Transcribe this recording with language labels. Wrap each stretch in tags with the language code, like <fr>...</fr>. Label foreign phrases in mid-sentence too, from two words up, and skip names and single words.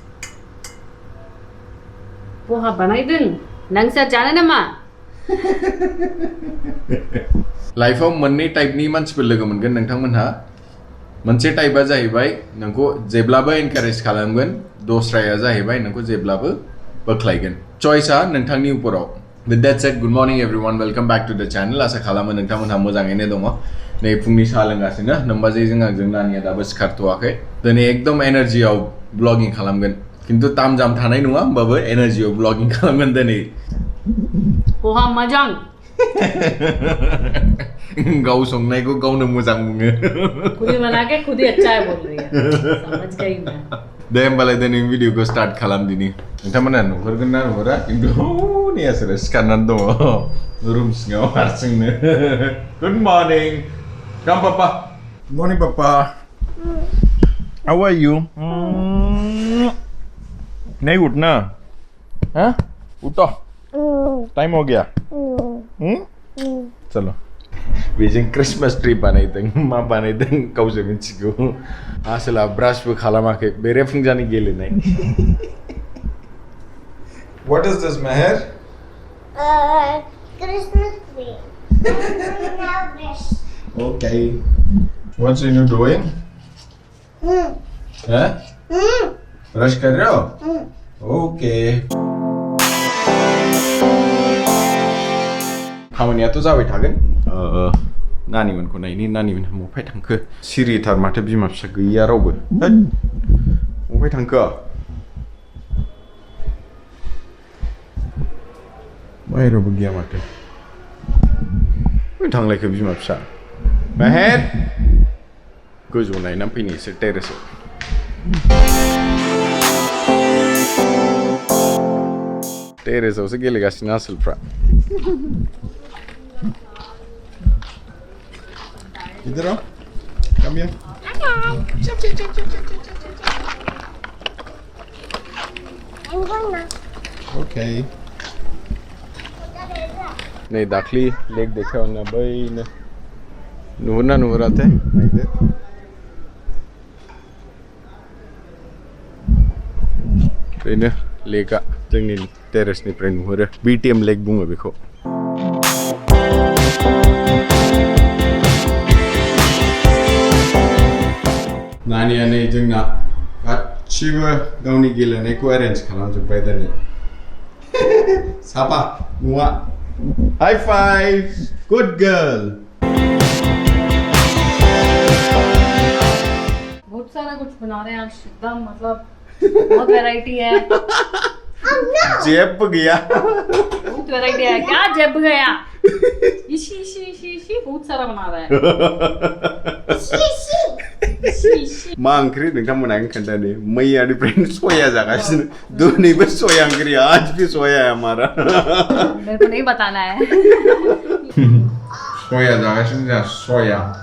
<brx>पोहा बानायदों नोंसोर जानो नामा लाइफआव मोननै टाइपनि मानसिफोर लोगो मोनगोन नोंथांमोनहा मोनसे टाइपआ जाहैबाय नोंखौ जेब्लाबो एनकारेज खालामगोन दस्राया जाहैबाय नोंखौ जेब्लाबो बोख्लायगोन चॉइसआ नोंथांनि उपराव</brx> <en>With that said, good morning everyone. Welcome back to the channel.</en> <brx>आसा खालामो नोंथांमोनहा मोजाङैनो दङ नै फुंनि साहा लोंगासिनो नोमबाजिजों आंजों नानिया दाबो सिखारथ'वाखै दिनै एकदम एनार्जियाव ब्लगिं खालामगोन खिन्थु ताम जाम थानाय नङा होमबाबो एनार्जियाव ब्लगिं खालामगोन दिनै पोहा मोजां गाव संनायखौ गावनो मोजां बुङो</brx> <hi>खुद ही बना के खुद ही अच्छा है बोल रही है समझ गई मैं</hi> <brx>दे होमबालाय दिनै भिडिअखौ स्टार्ट खालामदिनि नोंथांमोना नुहुरगोन ना नुहुरा खिन्थु नियासोरो सिखारनानै दङ रुम सिङाव हारसिंनो</brx> <en>good morning</en> <brx>काम पापा मर्निं पापा</brx> <en>how are you</en> <hi>नहीं उठना हाँ उठो टाइम हो गया</hi> <brx>चलो बेजों क्रिसमास ट्री बानायदों मा बानायदों गावसो मिथिगौ आसोला ब्रासबो खालामाखै बेरेफुंजानि गेलेनाय</brx> <en>What is this, Meher? Christmas tree. Now brush. Okay. What's you doing? Huh?</en> <hi>Brush कर रहे हो?</hi> <en>Okay.</en> <brx>खामानियाथ' जाबाय थागोन नानिमोनखौ नायनि नानिमोनहा बबेहाय थांखो सिरिथार माथो बिमा फिसा गैया रावबो बबेहाय थांखो बाहेरावबो गैया माथो थांलायखो बिमा फिसा मेहेर गोजौआव नायनानै फैनि एसे टेरेसआव टेरेसआवसो गेलेगासिनो आसोलफ्रा</brx> <hi>इधर आओ</hi> <en>come here I'm going now.</en> <brx>Okay.</brx> <hi>नहीं दाखली लेक देखा होना भाई ने</hi> <brx>नुहुरा थे नायदो बेनो लेकआ जोंनि टेरेसनिफ्राय नुहुरो बीटीएम लेक बुङो बेखौ नानिया नै जोंना गासिबो गावनि गेलेनायखौ एरेन्ज खालामजोब्बाय दिनै साफा न'आ</brx> <en>High five. Good girl.</en> <hi>बहुत सारा कुछ बना रहे हैं आज एकदम मतलब बहुत वैरायटी है जेब गया बहुत वैरायटी है क्या जब गया इशी इशी इशी इशी बहुत सारा बना रहा है इशी इशी</hi> <brx>मा ओंख्रि नोंथांमोना आं खोन्थानो मैया निफ्रायनो सया जागासिनो दिनैबो सया ओंख्रि</brx> <hi>आज भी सोया है हमारा मेरे को नहीं बताना है</hi> <brx>सोया जागासिनो जा सोया</brx>